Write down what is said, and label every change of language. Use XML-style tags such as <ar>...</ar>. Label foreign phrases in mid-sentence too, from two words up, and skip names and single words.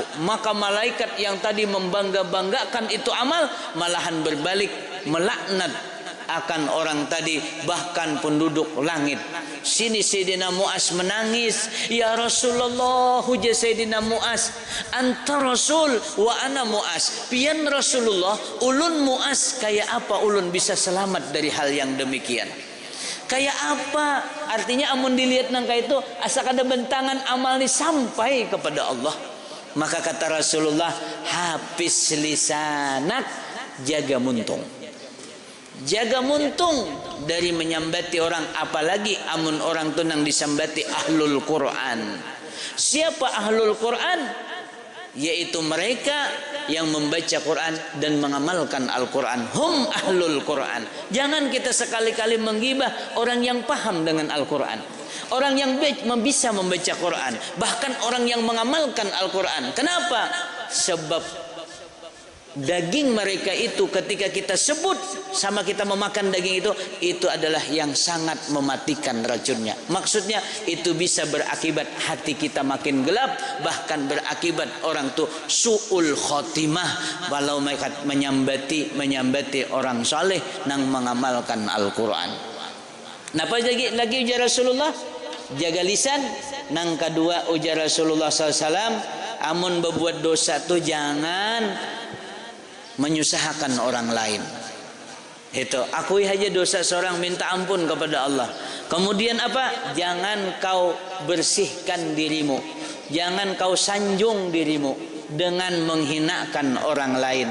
<id>Maka malaikat yang tadi membangga-banggakan itu amal, malahan berbalik melaknat akan orang tadi, bahkan penduduk langit. Sini Sayyidina Mu'az menangis, ya Rasulullah,</id> <ar>huja Sayyidina Mu'az, أنت رسول وأنا معاذ.</ar> <bjn>Pian Rasulullah, ulun Mu'az, kayak apa ulun bisa selamat dari hal yang demikian?</bjn> <id>Kayak apa?</id> <bjn>Artinya amun dilihat nangka itu asa kada bentangan amal ni sampai kepada Allah. Maka kata Rasulullah, habis lisanak, jaga muntung. Jaga muntung dari menyambati orang, apalagi amun orang tu nang disambati ahlul Quran.</bjn> <id>Siapa ahlul Quran? Yaitu mereka yang membaca Quran dan mengamalkan Al-Quran.</id> <ar>هم أهل القرآن.</ar> <id>Jangan kita sekali-kali menggibah orang yang paham dengan Al-Quran, orang yang bisa membaca Quran, bahkan orang yang mengamalkan Al-Quran. Kenapa? Sebab daging mereka itu ketika kita sebut sama kita memakan daging itu adalah yang sangat mematikan racunnya. Maksudnya itu bisa berakibat hati kita makin gelap, bahkan berakibat orang tuh su'ul khotimah walau mereka menyambati orang saleh nang mengamalkan Al-Qur'an.</id> <bjn>Napa lagi ujar Rasulullah? Jaga lisan. Nang kedua ujar Rasulullah SAW, amun berbuat dosa tuh jangan menyusahkan orang lain. Itu akui aja dosa seorang, minta ampun kepada Allah.</bjn> <id>Kemudian apa? Jangan kau bersihkan dirimu, jangan kau sanjung dirimu dengan menghinakan orang lain.</id>